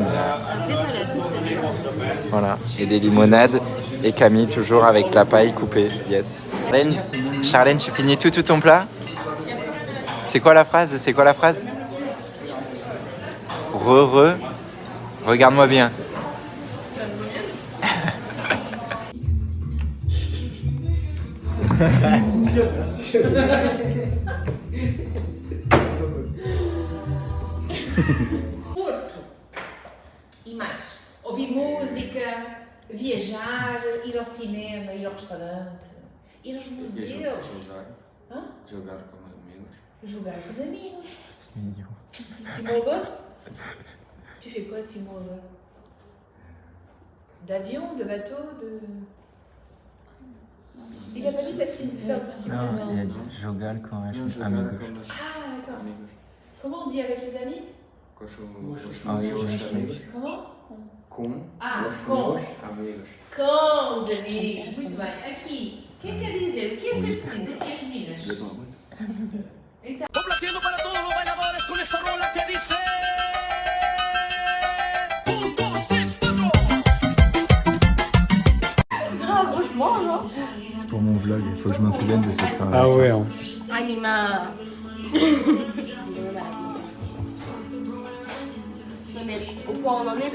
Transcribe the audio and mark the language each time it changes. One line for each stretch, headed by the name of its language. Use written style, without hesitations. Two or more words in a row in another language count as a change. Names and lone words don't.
French: Mais... Voilà. Et des limonades. Et Camille, toujours avec la paille coupée. Yes. Charlène, tu finis tout ton plat? C'est quoi la phrase? Regarde-moi bien. Porto.
Portuguese: E mais? Ouvir música, viajar, ir ao cinema, ir ao restaurante, ir aos museus. Hã? Jogar com amigos. Jogar com os amigos.
French: C'est mignon. Simova? Tu fais quoi de Simova? D'avion, de bateau, de... Il a pas dit parce qu'il fait un truc Simova. il a dit
Portuguese: jogar com Não jogar amigos. com os
French: Ah, d'accord.
Portuguese: amigos.
French: Comment on dit avec les amis?
Portuguese: Com os Ah, meus eu amigos.
French: Comment?
Portuguese: Com Ah, os com. meus amigos. Com os amigos. Muito bem. Aqui, o que é que quer dizer? O que é ser feliz aqui as meninas? Eu estou muito. Então,
Spanish: Complaciendo para todos los bailadores con esta rola que dice 1, 2, 3, 4.
French: grave, moi je mange, hein. C'est pour mon vlog, il faut que je m'en souvienne de cette soirée. Ah ouais, hein. Ai, mais ma... Non mais au point où on en est,